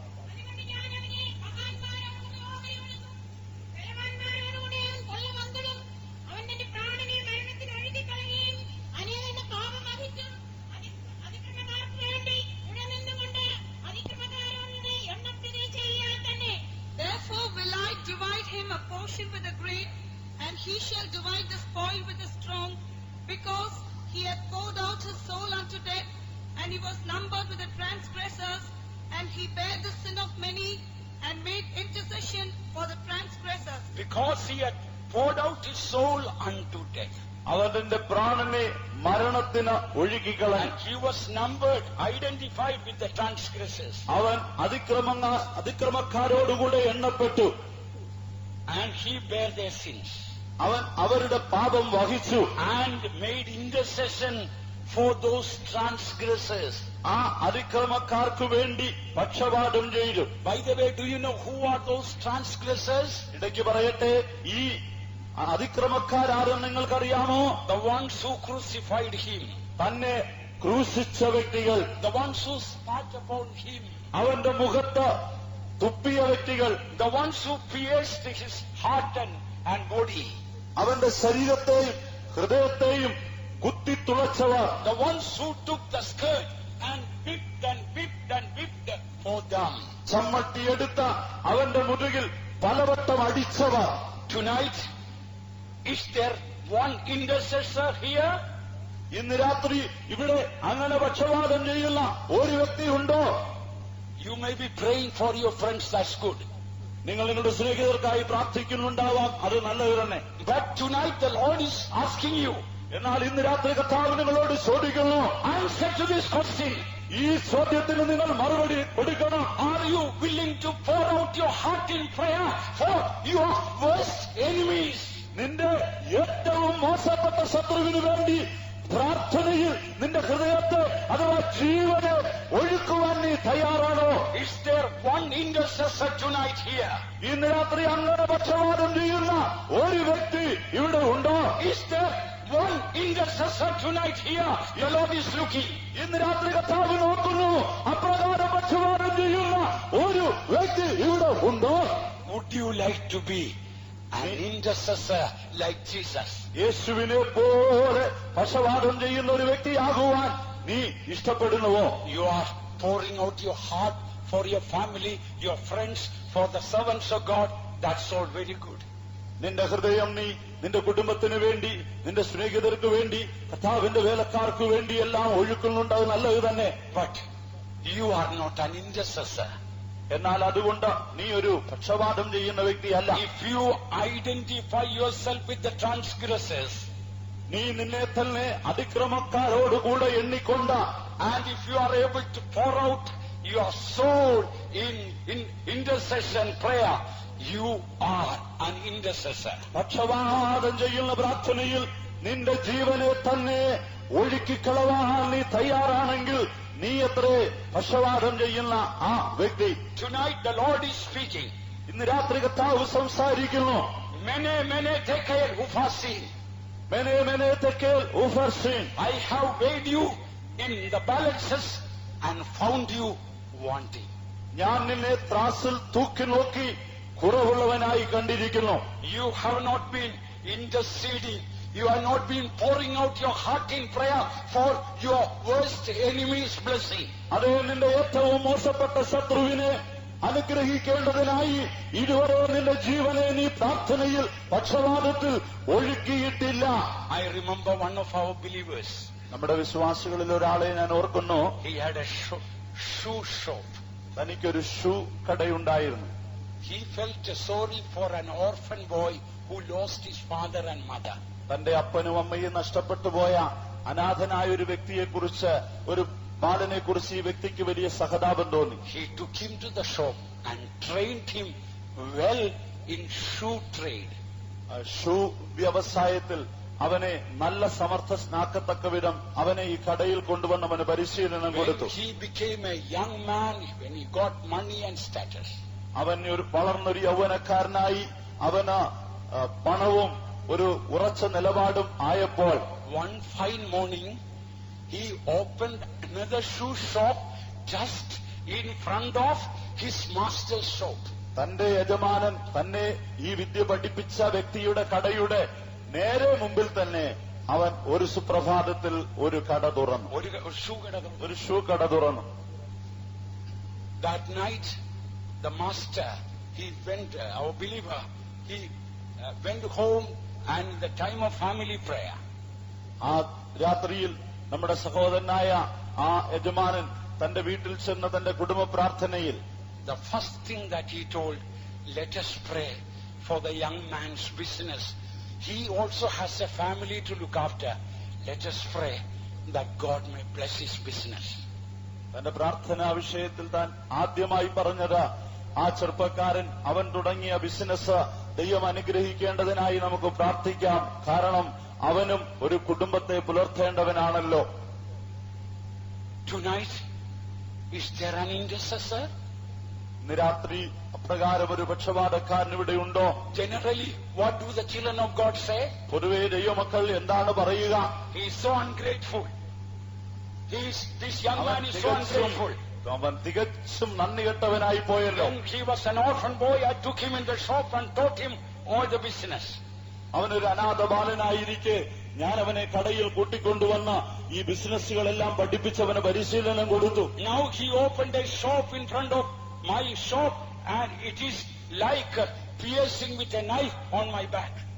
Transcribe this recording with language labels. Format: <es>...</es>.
<ml>അതുകൊണ്ട് ഞാൻ അവനെ മഹാന്മാരോടുകൂടി ഓഹരികൊടുക്കും. ബലവാന്മാരോടുകൂടിയും കൊള്ളമങ്കളും അവൻ തന്റെ പ്രാണനെ മരണത്തിൽ ഒഴുകിക്കളയുകയും അനേകന്റെ പാപം വഹിച്ചും അതിക്രമക്കാർക്ക് വേണ്ടി ഉടനിന്നുകൊണ്ട് അതിക്രമക്കാരോടുകൂടി എണ്ണപ്പെടുകയും ചെയ്യാൻ തന്നെ.</ml> <en>Therefore will I divide him a portion with the great, and he shall divide the spoil with the strong, because he hath poured out his soul unto death, and he was numbered with the transgressors, and he bare the sin of many, and made intercession for the transgressors. Because he had poured out his soul unto death.</en> <ml>അവന്റെ പ്രാണനെ മരണത്തിന് ഒഴുകിക്കളഞ്ഞു.</ml> <en>And he was numbered, identified with the transgressors.</en> <ml>അവൻ അതിക്രമക്കാരോടുകൂടെ എണ്ണപ്പെട്ടു.</ml> <en>And he bare their sins.</en> <ml>അവൻ അവരുടെ പാപം വഹിച്ചു.</ml> <en>And made intercession for those transgressors.</en> <ml>ആ അതിക്രമക്കാർക്ക് വേണ്ടി പക്ഷപാതം ചെയ്തു.</ml> <en>By the way, do you know who are those transgressors?</en> <ml>ഇടയ്ക്ക് പറയട്ടെ, ഈ അതിക്രമക്കാരാരും നിങ്ങൾക്കറിയാമോ?</ml> <en>The ones who crucified him.</en> <ml>തന്നെ ക്രൂശിച്ച വ്യക്തികൾ.</ml> <en>The ones who spat upon him.</en> <ml>അവന്റെ മുഖത്ത് തുപ്പിയ വ്യക്തികൾ.</ml> <en>The ones who pierced his heart and body.</en> <ml>അവന്റെ ശരീരത്തെയും ഹൃദയത്തെയും കുത്തിത്തുളച്ചവർ.</ml> <en>The ones who took the skirt and whipped and whipped and whipped for them.</en> <ml>ചമ്മട്ടിയെടുത്ത അവന്റെ മുതുകിൽ പലവട്ടം അടിച്ചവർ.</ml> <en>Tonight, is there one intercessor here?</en> <ml>ഇന്ന് രാത്രി ഇവിടെ അങ്ങനെ പക്ഷപാതം ചെയ്യുന്ന ഒരു വ്യക്തിയുണ്ടോ?</ml> <en>You may be praying for your friends, that's good.</en> <ml>നിങ്ങൾ നിങ്ങളുടെ സ്നേഹിതർക്കായി പ്രാർത്ഥിക്കുന്നുണ്ടാവാം, അത് നല്ലത് തന്നെ.</ml> <en>But tonight the Lord is asking you,</en> <ml>എന്നാൽ ഇന്ന് രാത്രി കർത്താവ് നിങ്ങളോട് ചോദിക്കുന്നു,</ml> <en>answer to this question.</en> <ml>ഈ ചോദ്യത്തിന് നിങ്ങൾ മറുപടി കൊടുക്കണം.</ml> <en>Are you willing to pour out your heart in prayer for your worst enemies?</en> <ml>നിന്റെ ഏറ്റവും മോശപ്പെട്ട ശത്രുവിന് വേണ്ടി പ്രാർത്ഥനയിൽ നിന്റെ ഹൃദയത്തെ അഥവാ ജീവനെ ഒഴുക്കുവാൻ നീ തയ്യാറാണോ?</ml> <en>Is there one intercessor tonight here?</en> <ml>ഇന്ന് രാത്രി അങ്ങനെ പക്ഷപാതം ചെയ്യുന്ന ഒരു വ്യക്തി ഇവിടെ ഉണ്ടോ?</ml> <en>Is there one intercessor tonight here? The Lord is looking.</en> <ml>ഇന്ന് രാത്രി കർത്താവ് നോക്കുന്നു, അപ്രകാരം പക്ഷപാതം ചെയ്യുന്ന ഒരു വ്യക്തി ഇവിടെ ഉണ്ടോ?</ml> <en>Would you like to be an intercessor like Jesus?</en> <ml>യേശുവിനെ പോലെ പക്ഷപാതം ചെയ്യുന്ന ഒരു വ്യക്തിയാകുവാൻ നീ ഇഷ്ടപ്പെടുന്നുവോ?</ml> <en>You are pouring out your heart for your family, your friends, for the servants of God. That's all very good.</en> <ml>നിന്റെ ഹൃദയം നീ നിന്റെ കുടുംബത്തിന് വേണ്ടി, നിന്റെ സ്നേഹിതർക്ക് വേണ്ടി, കർത്താവിന്റെ വേലക്കാർക്ക് വേണ്ടി എല്ലാം ഒഴുക്കുന്നുണ്ട്, അത് നല്ലത് തന്നെ.</ml> <en>But you are not an intercessor.</en> <ml>എന്നാൽ അതുകൊണ്ട് നീ ഒരു പക്ഷപാതം ചെയ്യുന്ന വ്യക്തിയല്ല.</ml> <en>If you identify yourself with the transgressors,</en> <ml>നീ നിന്നെ തന്നെ അതിക്രമക്കാരോടുകൂടെ എണ്ണിക്കൊണ്ട്,</ml> <en>and if you are able to pour out your soul in intercession prayer, you are an intercessor.</en> <ml>പക്ഷപാതം ചെയ്യുന്ന പ്രാർത്ഥനയിൽ നിന്റെ ജീവനെ തന്നെ ഒഴുക്കിക്കളവാൻ നീ തയ്യാറാണെങ്കിൽ നീ എത്രേ പക്ഷപാതം ചെയ്യുന്ന ആ വ്യക്തി.</ml> <en>Tonight the Lord is speaking.</en> <ml>ഇന്ന് രാത്രി കർത്താവ് സംസാരിക്കുന്നു.</ml> <arc>Mene tekel ufasin. മെനെ തെക്കേൽ ഊഫർസീൻ.</arc> <en>I have weighed you in the balances and found you wanting.</en> <ml>ഞാൻ നിന്നെ ത്രാസിൽ തൂക്കി നോക്കി കുറവുള്ളവനായി കണ്ടിരിക്കുന്നു.</ml> <en>You have not been interceding. You have not been pouring out your heart in prayer for your worst enemy's blessing.</en> <ml>അതേ, നിന്റെ ഏറ്റവും മോശപ്പെട്ട ശത്രുവിനെ അനുഗ്രഹിക്കേണ്ടതിനായി ഇതുവരെ നിന്റെ ജീവനെ നീ പ്രാർത്ഥനയിൽ പക്ഷപാതത്തിൽ ഒഴുക്കിയിട്ടില്ല.</ml> <en>I remember one of our believers.</en> <ml>നമ്മുടെ വിശ്വാസികളിൽ ഒരാളെ ഞാൻ ഓർക്കുന്നു.</ml> <en>He had a shoe shop.</en> <ml>തനിക്കൊരു shoe കടയുണ്ടായിരുന്നു.</ml> <en>He felt sorry for an orphan boy who lost his father and mother.</en> <ml>തന്റെ അപ്പനും അമ്മയും നഷ്ടപ്പെട്ടു പോയ അനാഥനായ ഒരു വ്യക്തിയെക്കുറിച്ച്, ഒരു ബാലനെ കുറിച്ച് ഈ വ്യക്തിക്ക് വലിയ സഹതാപം തോന്നി.</ml> <en>He took him to the shop and trained him well in shoe trade.</en> <ml>Shoe വ്യവസായത്തിൽ അവനെ നല്ല സമർത്ഥനാക്കത്തക്ക വിധം അവനെ ഈ കടയിൽ കൊണ്ടുവന്ന് അവന് പരിശീലനം</ml> <en>When</en> <ml>കൊടുത്തു.</ml> <en>he became a young man, when he got money and status,</en> <ml>അവൻ വളർന്നൊരു യൗവനക്കാരനായി, അവന് പണവും ഒരു ഉറച്ച നിലപാടും ആയപ്പോൾ</ml> <en>one fine morning he opened another shoe shop just in front of his master's shop.</en> <ml>തന്റെ യജമാനൻ തന്നെ ഈ വിദ്യ പഠിപ്പിച്ച വ്യക്തിയുടെ കടയുടെ നേരെ മുമ്പിൽ തന്നെ അവൻ ഒരു സുപ്രഭാതത്തിൽ ഒരു കട തുറന്നു, ഒരു ഷൂ കട തുറന്നു.</ml> <en>That night the master, he went, our believer, he went home and in the time of family prayer,</en> <ml>ആ രാത്രിയിൽ നമ്മുടെ സഹോദരനായ ആ യജമാനൻ തന്റെ വീട്ടിൽ ചെന്ന തന്റെ കുടുംബ പ്രാർത്ഥനയിൽ</ml> <en>the first thing that he told, let us pray for the young man's business he also has a family to look after. Let us pray that God may bless his business.</en> <ml>തന്റെ പ്രാർത്ഥനാ വിഷയത്തിൽ താൻ ആദ്യമായി പറഞ്ഞത് ആ ചെറുപ്പക്കാരൻ അവൻ തുടങ്ങിയ ബിസിനസ് ദൈവം അനുഗ്രഹിക്കേണ്ടതിനായി നമുക്ക് പ്രാർത്ഥിക്കാം. കാരണം അവനും ഒരു കുടുംബത്തെ പുലർത്തേണ്ടവനാണല്ലോ.</ml> <en>Tonight, is there an intercessor?</en> <ml>ഇന്ന് രാത്രി അപ്രകാരം ഒരു പക്ഷപാതക്കാരൻ ഇവിടെ ഉണ്ടോ?</ml> <en>Generally, what do the children of God say?</en> <ml>പൊതുവെ ദൈവമക്കൾ എന്താണ് പറയുക?</ml> <en>He is so ungrateful. This young man is so ungrateful.</en> <ml>അവൻ തികച്ചും നന്ദി കെട്ടവനായി പോയല്ലോ.</ml> <en>When he was an orphan boy, I took him in the shop and taught him all the business.</en> <ml>അവനൊരു അനാഥ ബാലനായിരിക്കെ ഞാൻ അവനെ കടയിൽ കൂട്ടിക്കൊണ്ടുവന്ന ഈ ബിസിനസ്സുകളെല്ലാം പഠിപ്പിച്ചവന് പരിശീലനം കൊടുത്തു.</ml> <en>Now he opened a shop in front of my shop and it is like piercing with a knife on my back.</en>